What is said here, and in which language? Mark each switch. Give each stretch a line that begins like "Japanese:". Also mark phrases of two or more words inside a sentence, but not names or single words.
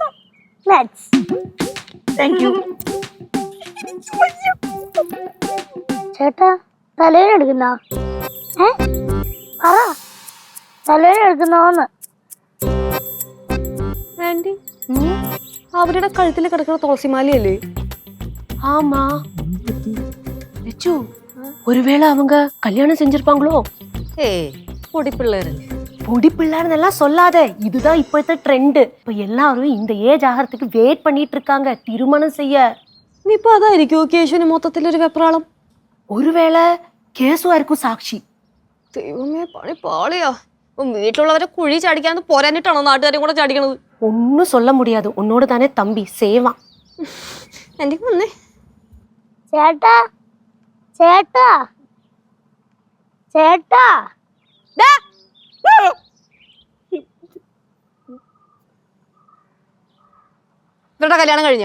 Malayalam: ചേട്ടാ തലേന എടുക്കുന്ന പറ, തലേന എടുക്കുന്നോന്ന്. ആന്റി അവരുടെ കഴുത്തിൽ കിടക്കുന്ന തുളസിമാലയല്ലേ?
Tamil: ஆமா லட்சு ஒருவேளை அவங்க கல்யாணம் செஞ்சிருப்பாங்களோ? பொடி பிள்ளைன்னு சொல்லாத, இதுதான் இப்போத்த ட்ரெண்ட். இப்ப எல்லாரும் இந்த ஏஜ் ஆகிறதுக்கு வெயிட் பண்ணிட்டு இருக்காங்க திருமணம் செய்ய.
Malayalam: നീ ഇപ്പൊ അതായിരിക്കും കേശുവിന് മൊത്തത്തിലൊരു വെപ്രാളം. ഒരുവേളை കേസുവായിരിക്കും സാക്ഷി. ദൈവമേ പണി പാളിയാ. വീട്ടിലുള്ളവരെ കുഴി ചാടിക്കാന്ന് പോരാനിട്ടാണോ നാട്ടുകാരെയും കൂടെ ചാടിക്കണത്?
Tamil: ഒന്നും சொல்ல முடியாது.
Malayalam: ഉന്നോട് തന്നെ തമ്പി സേവാ. എന്റെ വന്നേ ചേട്ടാ ചേട്ടാ ചേട്ടാ. ഇവരുടെ കല്യാണം കഴിഞ്ഞാ?